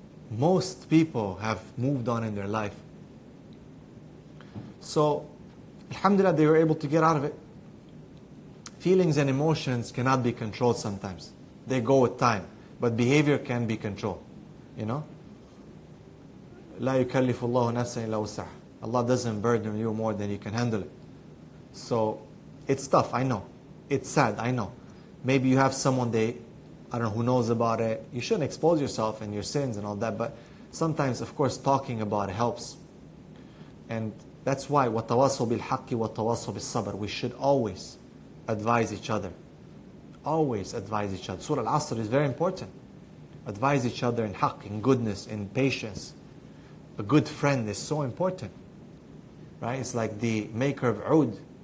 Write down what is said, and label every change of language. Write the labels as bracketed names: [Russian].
[English] Most people have moved on in their life. So, alhamdulillah, they were able to get out of it. Feelings and emotions cannot be controlled sometimes. They go with time. But behavior can be controlled. You know? [Arabic] لا يكلف الله نفسا إلا وسعها. [English] Allah doesn't burden you more than you can handle it. So, it's tough, I know. It's sad, I know. Maybe you have someone I don't know who knows about it. You shouldn't expose yourself and your sins and all that, but sometimes, of course, talking about it helps. And that's why [Arabic] وَتَوَاصَوْا بِالْحَقِّ وَتَوَاصَوْا بِالصَّبْرِ. [English] We should always advise each other. Always advise each other. Surah Al-Asr is very important. Advise each other in haqq, in goodness, in patience. A good friend is so important. Right? It's like the maker of oud.